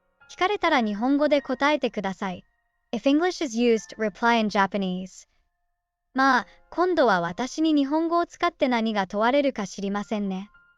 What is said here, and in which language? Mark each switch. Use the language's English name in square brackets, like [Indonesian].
[Japanese] 聞かれたら日本語で答えてください。 [English] If English is used, reply in Japanese. [Japanese] まあ、今度は私に日本語を使って何が問われるか知りませんね。